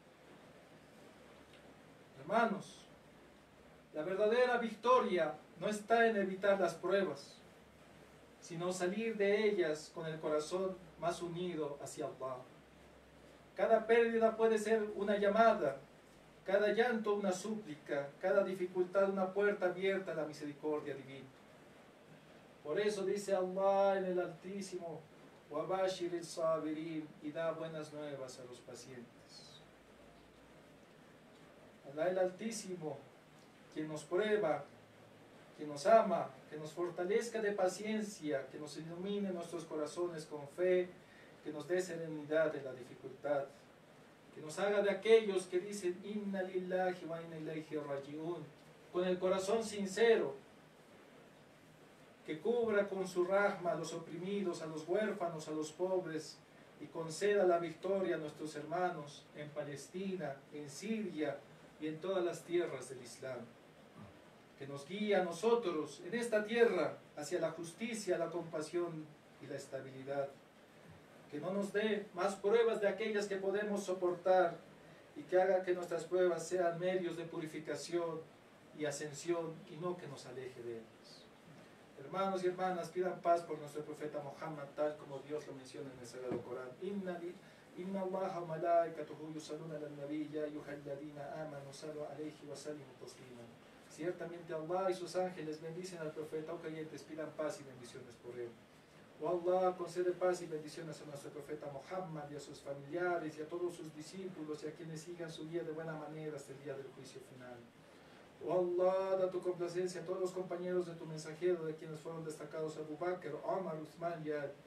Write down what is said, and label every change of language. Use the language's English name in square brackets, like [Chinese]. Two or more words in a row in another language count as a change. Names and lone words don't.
[Spanish] Hermanos, la verdadera victoria no está en evitar las pruebas, sino salir de ellas con el corazón más unido hacia Allah. Cada pérdida puede ser una llamada, cada llanto una súplica, cada dificultad una puerta abierta a la misericordia divina. Por eso dice Allah en el Altísimo, [Arabic] وَبَشِّرِ الصَّابِرِينَ, [Spanish] y da buenas nuevas a los pacientes. Allah el Altísimo, quien nos prueba, quien nos ama, que nos fortalezca de paciencia, que nos ilumine nuestros corazones con fe, que nos dé serenidad en la dificultad, que nos haga de aquellos que dicen [Arabic] إنا لله وإنا إليه راجعون, [Spanish] con el corazón sincero, que cubra con su rahma a los oprimidos, a los huérfanos, a los pobres, y conceda la victoria a nuestros hermanos en Palestina, en Siria y en todas las tierras del Islam. Que nos guíe a nosotros en esta tierra hacia la justicia, la compasión y la estabilidad. Que no nos dé más pruebas de aquellas que podemos soportar, y que haga que nuestras pruebas sean medios de purificación y ascensión, y no que nos aleje de ellas. Hermanos y hermanas, pidan paz por nuestro profeta Muhammad, tal como Dios lo menciona en el Sagrado Corán. [Arabic] إن الله وملائكته يصلون على النبي يا أيها الذين آمنوا صلوا عليه وسلموا تسليما. [Spanish] Ciertamente Allah y sus ángeles bendicen al profeta. Oh creyentes, pidan paz y bendiciones por él. Oh Allah, concede paz y bendiciones a nuestro profeta Muhammad y a sus familiares y a todos sus discípulos y a quienes sigan su guía de buena manera hasta el día del juicio final. Oh Allah, da tu complacencia a todos los compañeros de tu mensajero, de quienes fueron destacados Abu Bakr, Omar, Uthman y Ali.